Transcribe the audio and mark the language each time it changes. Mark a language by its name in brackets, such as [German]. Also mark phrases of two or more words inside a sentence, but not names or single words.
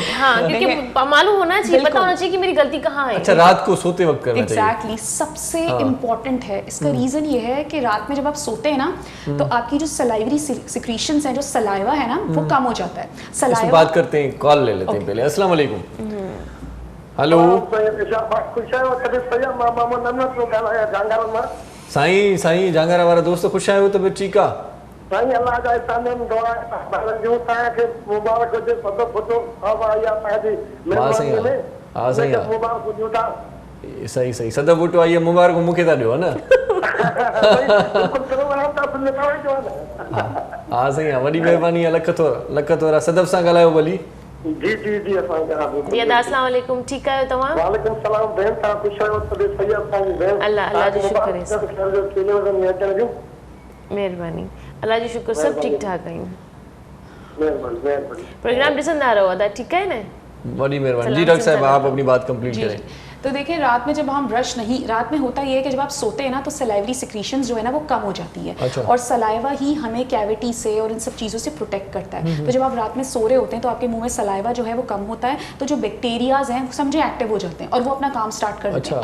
[Hindi] हाँ, क्योंकि मालूम होना चाहिए, पता होना चाहिए कि मेरी गलती कहाँ है। अच्छा, रात को सोते वक्त करना चाहिए? एग्जैक्टली, सबसे इम्पोर्टेंट है। इसका रीजन ये है कि रात में जब आप सोते हैं ना तो आपकी जो [English] salivary secretions [Hindi] हैं, जो सलाइवा है ना, वो कम हो जाता है। इसमें सलाइवा बात करते हैं, कॉल ले लेते हैं पहले। [Arabic] अस्सलाम वालेकुम। [Sindhi] हेलो साईं, साईं जांगारा वारा दोस्त, ख़ुशि आहियो? तबियत ठीकु आहे? साईं अल्लाह जा इस्तान दुआ जो तव्हांखे मुबारक हुजे, सदो फुटो खावा या तव्हांजी महिरबानी में। हा साईं, मुबारक हुजो था। सही सही, सदा बूटो आई मुबारक मूंखे था ॾियो न। हा साईं, वॾी महिरबानी आहे, लख थोरा। सदब सां ॻाल्हायो भली। जी जी जी, जी [Arabic] अस्सलाम वालेकुम, [Sindhi] ठीक आहियो तव्हां? [Arabic] वालेकुम सलाम [Sindhi] बहन, तव्हां ख़ुशि आहियो? तबियत सही आहे तव्हांजी बहन? अल्लाह जो शुक्र है। टेलीविज़न में अचण जो महिरबानी, अल्लाह जो शुक्र, सब ठीक ठाक आहियूं। महिरबानी महिरबानी। प्रोग्राम ॾिसंदा रहो, अदा [Hindi] ठीक है ना? बड़ी मेहरबानी जी। डॉक्टर साहब, आप अपनी बात कंप्लीट करें। तो देखिए, रात में जब हम ब्रश नहीं, रात में होता ये है कि जब आप सोते हैं ना तो [English] salivary secretions [Hindi] जो है ना वो कम हो जाती है। अच्छा। और सलाइवा ही हमें कैविटी से और इन सब चीज़ों से प्रोटेक्ट करता है। तो जब आप रात में सो रहे होते हैं तो आपके मुंह में सलाइवा जो है वो कम होता है, तो जो बैक्टीरियाज हैं समझे एक्टिव हो जाते हैं और वो अपना काम स्टार्ट कर देते हैं।